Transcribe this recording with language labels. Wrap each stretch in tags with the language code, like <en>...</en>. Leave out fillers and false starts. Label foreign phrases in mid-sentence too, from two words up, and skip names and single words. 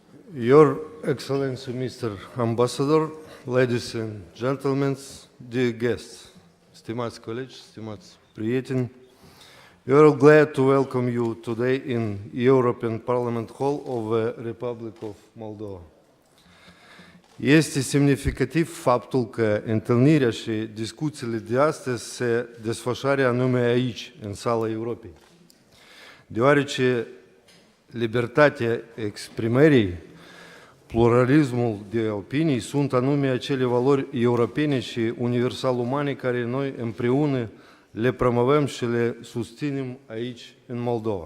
<en>Your Excellency, Mr. Ambassador, ladies and gentlemen, dear guests,</en> <ro>stimați colegi, stimați prieteni,</ro> <en>we are glad to welcome you today in European Parliament Hall of the Republic of Moldova.</en> <ro>Este semnificativ faptul că întâlnirea și discuțiile de astăzi se desfășoară anume aici, în sala Europei, deoarece libertatea exprimării, pluralismul de opinii sunt anume acele valori europene și universal umane care noi împreună le promovăm și le susținem aici în Moldova.</ro>